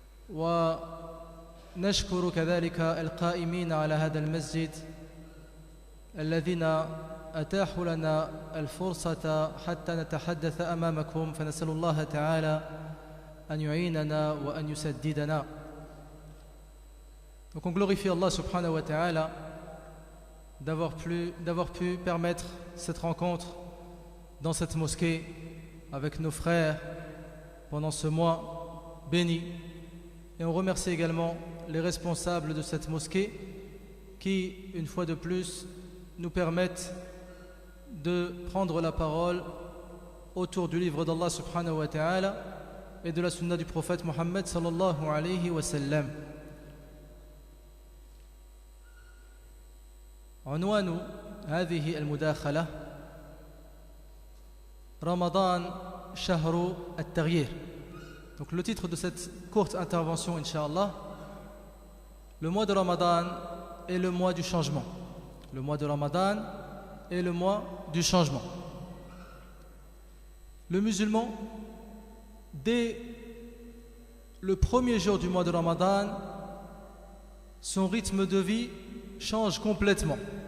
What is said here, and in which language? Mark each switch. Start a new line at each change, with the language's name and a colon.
Arabic: ونشكر كذلك القائمين على هذا المسجد الذين أتاحوا لنا الفرصة حتى نتحدث أمامكم فنسأل الله تعالى أن يعيننا وأن يسددنا.
French: Donc on glorifie Allah subhanahu wa ta'ala d'avoir pu permettre cette rencontre dans cette mosquée avec nos frères pendant ce mois béni. Et on remercie également les responsables de cette mosquée qui, une fois de plus, nous permettent de prendre la parole autour du livre d'Allah subhanahu wa ta'ala et de la sunna du prophète Mohammed sallallahu alayhi wa sallam.
Arabic: عنوان هذه المداخلة رمضان شهر التغيير.
French: Donc le titre de cette courte intervention, Inch'Allah, le mois de Ramadan est le mois du changement. Le mois de Ramadan est le mois du changement. Le musulman, dès le premier jour du mois de Ramadan, son rythme de vie change complètement.